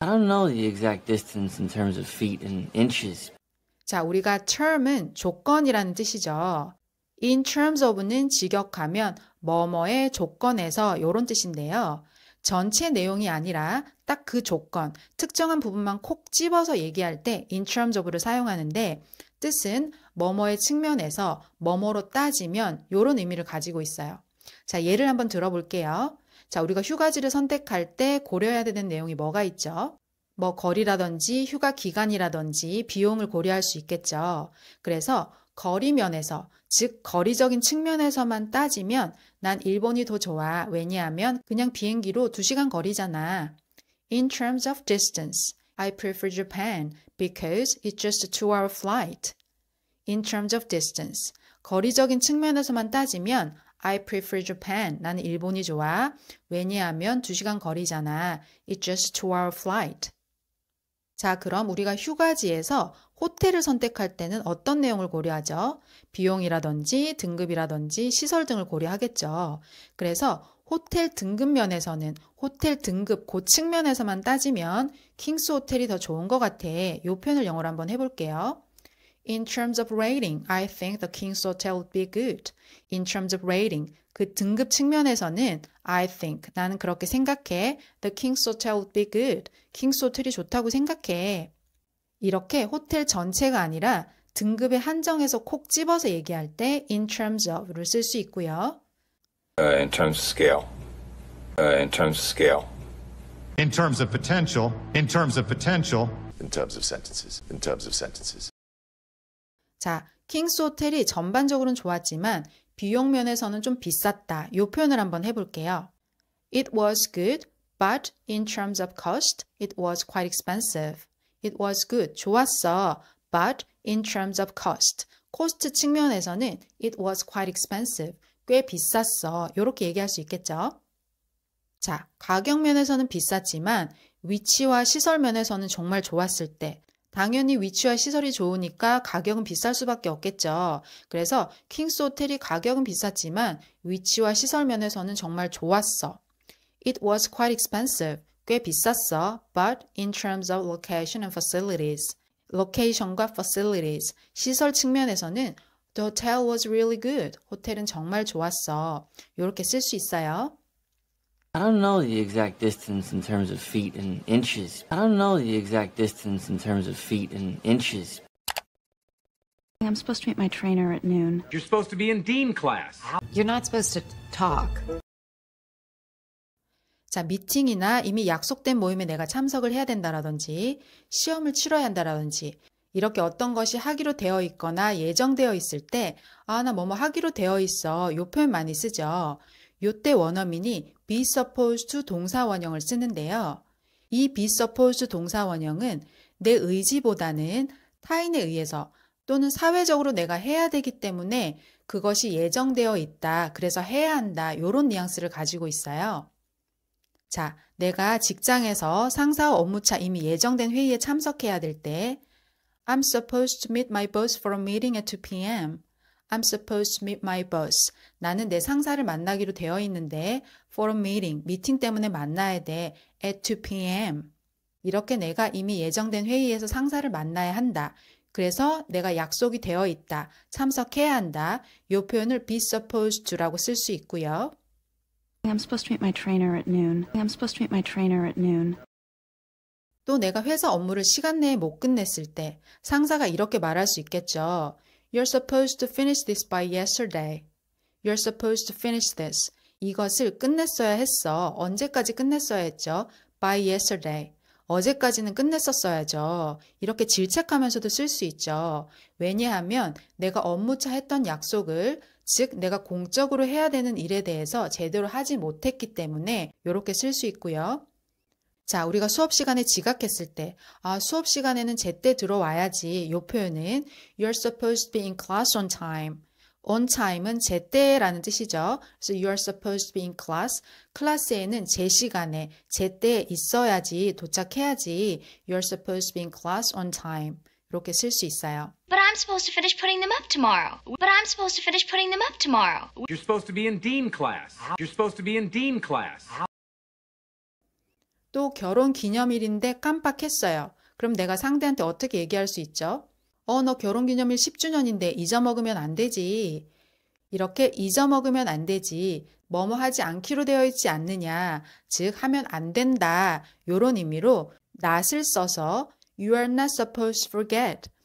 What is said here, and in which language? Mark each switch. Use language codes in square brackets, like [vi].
[en] I don't know the exact distance in terms of feet and inches. [ko] 자, 우리가 term은 조건이라는 뜻이죠. In terms of는 직역하면 뭐뭐의 조건에서 이런 뜻인데요. 전체 내용이 아니라 딱 그 조건, 특정한 부분만 콕 집어서 얘기할 때 in terms of를 사용하는데 뜻은 뭐뭐의 측면에서 뭐뭐로 따지면 이런 의미를 가지고 있어요. 자, 예를 한번 들어볼게요. 자, 우리가 휴가지를 선택할 때 고려해야 되는 내용이 뭐가 있죠? 뭐 거리라든지 휴가 기간이라든지 비용을 고려할 수 있겠죠. 그래서 거리 면에서, 즉 거리적인 측면에서만 따지면 난 일본이 더 좋아. 왜냐하면 그냥 비행기로 2시간 거리잖아. [en] In terms of distance, I prefer Japan because it's just a 2-hour flight. In terms of distance, [ko] 거리적인 측면에서만 따지면 [en] I prefer Japan. [ko] 나는 일본이 좋아. 왜냐하면 2시간 거리잖아. [en] It's just a 2-hour flight. [ko] 자, 그럼 우리가 휴가지에서 호텔을 선택할 때는 어떤 내용을 고려하죠? 비용이라든지 등급이라든지 시설 등을 고려하겠죠. 그래서 호텔 등급 면에서는 호텔 등급 그 측면에서만 따지면 킹스 호텔이 더 좋은 것 같아. 이 표현을 영어로 한번 해볼게요. [en] In terms of rating, I think the King's Hotel would be good. In terms of rating, [ko] 그 등급 측면에서는 [en] I think, [ko] 나는 그렇게 생각해. [en] The King's Hotel would be good. [ko] 킹스 호텔이 좋다고 생각해. 이렇게 호텔 전체가 아니라 등급에 한정해서 콕 집어서 얘기할 때 in terms of를 쓸 수 있고요. [en] In terms of scale. In terms of scale. In terms of potential. In terms of potential. In terms of sentences. In terms of sentences. [ko] 자, 킹스 호텔이 전반적으로는 좋았지만 비용 면에서는 좀 비쌌다. 이 표현을 한번 해볼게요. [en] It was good, but in terms of cost, it was quite expensive. It was good, [ko] 좋았어. [en] But in terms of cost, [ko] 코스트 측면에서는 [en] it was quite expensive. [ko] 꽤 비쌌어. 이렇게 얘기할 수 있겠죠. 자, 가격 면에서는 비쌌지만 위치와 시설 면에서는 정말 좋았을 때 당연히 위치와 시설이 좋으니까 가격은 비쌀 수밖에 없겠죠. 그래서 킹스 호텔이 가격은 비쌌지만 위치와 시설 면에서는 정말 좋았어. [en] It was quite expensive. [ko] 꽤 비쌌어. [en] But in terms of location and facilities, location과 facilities, [ko] 시설 측면에서는 [en] The hotel was really good. [ko] 호텔은 정말 좋았어. 이렇게 쓸 수 있어요. [en] I don't know the exact distance in terms of feet and inches. I don't know the exact distance in terms of feet and inches. I'm supposed to meet my trainer at noon. You're supposed to be in Dean class. You're not supposed to talk. [ko] 자, 미팅이나 이미 약속된 모임에 내가 참석을 해야 된다라든지 시험을 치러야 한다라든지 이렇게 어떤 것이 하기로 되어 있거나 예정되어 있을 때 아, 나 뭐뭐 하기로 되어 있어. 요 표현 많이 쓰죠. 요때 원어민이 be supposed to 동사 원형을 쓰는데요. 이 be supposed to 동사 원형은 내 의지보다는 타인에 의해서 또는 사회적으로 내가 해야 되기 때문에 그것이 예정되어 있다. 그래서 해야 한다. 요런 뉘앙스를 가지고 있어요. 자, 내가 직장에서 상사와 업무차 이미 예정된 회의에 참석해야 될 때 [en] I'm supposed to meet my boss for a meeting at 2 p.m. I'm supposed to meet my boss. [ko] 나는 내 상사를 만나기로 되어 있는데 [en] for a meeting, [ko] 미팅 때문에 만나야 돼. [en] at 2 p.m. [ko] 이렇게 내가 이미 예정된 회의에서 상사를 만나야 한다. 그래서 내가 약속이 되어 있다. 참석해야 한다. 이 표현을 be supposed to라고 쓸 수 있고요. [en] I'm supposed to meet my trainer at noon. I'm supposed to meet my trainer at noon. [ko] 또 내가 회사 업무를 시간 내에 못 끝냈을 때 상사가 이렇게 말할 수 있겠죠. [en] You're supposed to finish this by yesterday. You're supposed to finish this. [ko] 이것을 끝냈어야 했어. 언제까지 끝냈어야 했죠? [en] By yesterday. [ko] 어제까지는 끝냈었어야죠. 이렇게 질책하면서도 쓸 수 있죠. 왜냐하면 내가 업무차 했던 약속을, 즉 내가 공적으로 해야 되는 일에 대해서 제대로 하지 못했기 때문에 이렇게 쓸 수 있고요. 자, 우리가 수업 시간에 지각했을 때, 수업 시간에는 제때 들어와야지. 이 표현은 [en] You're supposed to be in class on time. [ko] On time은 제때라는 뜻이죠. 그래서 [en] You're supposed to be in class. [ko] 클래스에는 제 시간에, 제때에 있어야지, 도착해야지. [en] You're supposed to be in class on time. [ko] 이렇게 쓸 수 있어요. [en] But I'm supposed to finish putting them up tomorrow. But I'm supposed to finish putting them up tomorrow. You're supposed to be in Dean class. You're supposed to be in Dean class. [ko] 또 결혼 기념일인데 깜빡했어요. 그럼 내가 상대한테 어떻게 얘기할 수 있죠? 너 결혼기념일 10주년인데 잊어먹으면 안 되지. 이렇게 잊어먹으면 안 되지. 뭐뭐 하지 않기로 되어 있지 않느냐. 즉 하면 안 된다. 이런 의미로 not을 써서 [en] You are not supposed to forget.